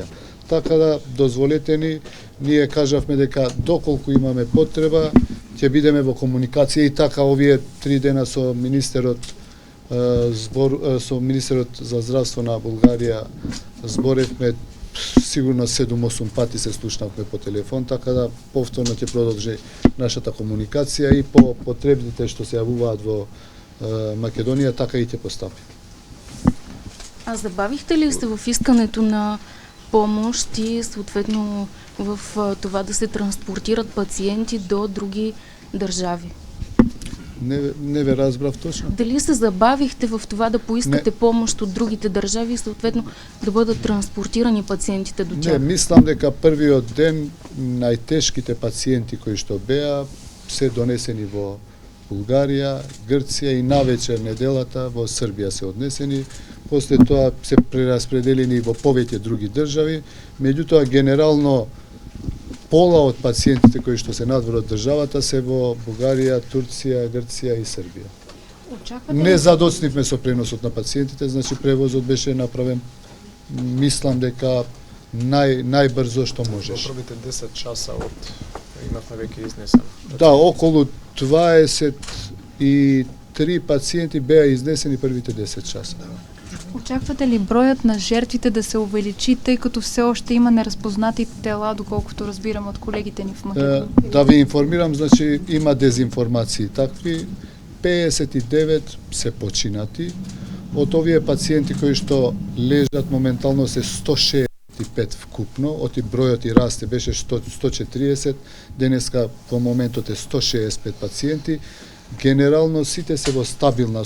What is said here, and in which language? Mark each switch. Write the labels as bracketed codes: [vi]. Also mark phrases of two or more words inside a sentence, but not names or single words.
[mk] Така да дозволете ни, ние кажавме дека доколку имаме потреба, ќе бидеме во комуникација и така овие 3 дена со министерот за здравство на Булгарија зборевме сигурно 7-8 пати се слушнавме по телефон, така да повторно ќе продолжи нашата комуникација и по потребите што се јавуваат во Македонија, така и ќе постапи. [bg] А забавихте ли се в искането на помощ и съответно в това да се транспортират пациенти до други държави? [mk] Не ве разбрав точно. [bg] Дали се забавихте в това да поискате помощ от другите държави и съответно да бъдат транспортирани пациентите до тях? [mk] Не, мислам дека првиот ден најтешките пациенти кои што беа се донесени во Булгарија, Грција и навечер неделата во Србија се однесени, после тоа се прераспределени во повеќе други држави, меѓутоа генерално пола од пациентите кои што се надвор од државата се во Бугарија, Турција, Грција и Србија. Не задоцнивме со преносот на пациентите, значи превозот беше направен, мислам дека најбрзо што можеш. Во првите 10 часа од имавме веќе изнесено. Да, околу 23 пациенти беа изнесени првите 10 часа. [bg] Очаквате ли бројот на жертвите да се увеличи, тъй като все още има неразпознати тела, доколкото разбирам од колегите ни в Македонија? [mk] Да ви информирам, значи има дезинформации такви, 59 се починати, од овие пациенти кои што лежат моментално се 165 вкупно, оти бројот и расте, беше 140, денеска во моментот е 165 пациенти, генерално сите се во стабилна